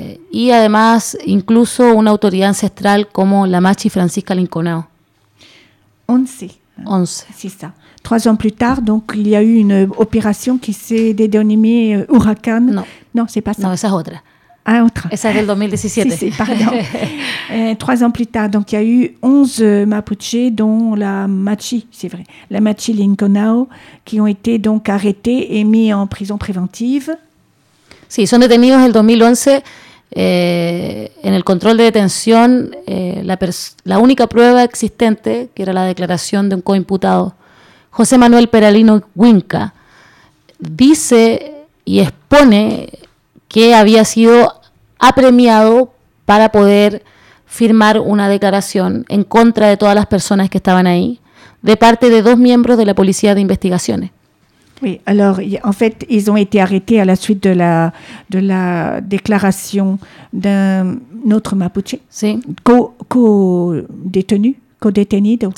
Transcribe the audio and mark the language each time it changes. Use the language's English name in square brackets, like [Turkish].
[Spanish] Y además incluso una autoridad ancestral como la Machi Francisca Linconao. [French] 11. C'est ça. Trois ans plus tard, donc il y a eu une opération qui s'est dénommée Huracán. Non, c'est pas ça. Non, [Spanish] esa es otra. Ah, otra. Esa es del 2017. Sí, [French] pardon. trois ans plus tard, donc il y a eu 11 Mapuche, dont la Machi, c'est vrai, la Machi Linconao, qui ont été donc arrêtés et mis en prison préventive. [Spanish] Sí, son detenidos en el 2011 en el control de detención la única prueba existente, que era la declaración de un coimputado, José Manuel Peralino Huinca, dice y expone que había sido apremiado para poder firmar una declaración en contra de todas las personas que estaban ahí, de parte de dos miembros de la Policía de Investigaciones. [French] Oui, alors en fait, ils ont été arrêtés à la suite de la déclaration d'un autre Mapuche, [Spanish] sí. [French] co-détenu, co-détenu, donc,